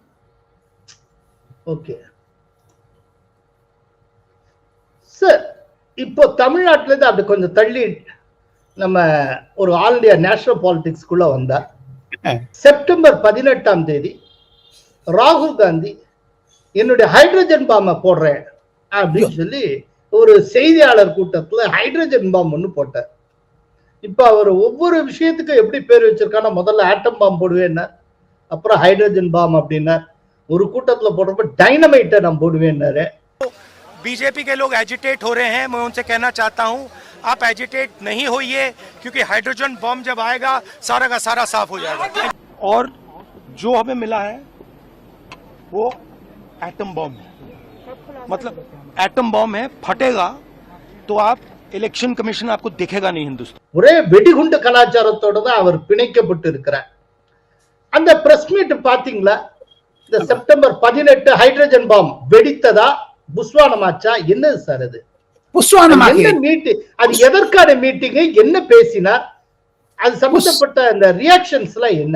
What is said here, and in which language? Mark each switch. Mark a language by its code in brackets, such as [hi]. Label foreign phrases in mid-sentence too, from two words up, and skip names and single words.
[en] okay sir, [ta] இப்போ தமிழ்நாட்டில இருந்து அப்படி கொஞ்சம் தள்ளி நம்ம ஒரு [en] all India national politics-kulla [ta] வந்தா, செப்டம்பர் 18ஆம் தேதி ராகுல் காந்தி என்னுடைய [en] hydrogen bomb-ai [ta] போடுறேன் அப்படின்னு சொல்லி ஒரு செய்தியாளர் கூட்டத்துல [en] hydrogen bomb [ta] ஒண்ணு போட்டார். இப்ப அவர் ஒவ்வொரு விஷயத்துக்கும் எப்படி பேர் வச்சிருக்கானா, முதல்ல [en] atom bomb [ta] போடுவேன்னா, அப்புறம் [en] hydrogen bomb [ta] அப்படின்னா, ஒரு கூட்டத்துல போடுறப்ப டைனமைட்டை நான் போடுவேன்னாரு. [hi] बीजेपी के लोग एजिटेट हो रहे हैं, मैं उनसे कहना चाहता हूं आप एजिटेट नहीं होइए, क्योंकि [en] hydrogen bomb [hi] जब आएगा सारा का सारा साफ हो जाएगा। और जो हमें मिला है वो [en] atom bomb [hi] है, मतलब [en] atom bomb [hi] है, फटेगा तो आप [en] election commission [hi] आपको दिखेगा नहीं हिंदुस्तान। [ta] ஒரே வெடிகுண்டு கலாச்சாரத்தோட தான் அவர் பிணைக்கப்பட்டு இருக்கிறார். அந்த [en] press meet [ta] பாத்தீங்களா? இந்த செப்டம்பர் 18 [en] hydrogen bomb [ta] வெடித்ததா புஸ்வானமாச்சா? என்னது சார் அது? அது எதற்கான மீட்டிங், என்ன பேசினார், அது சம்பந்தப்பட்ட அந்த ரியாக்ஷன்ஸ் எல்லாம் என்ன?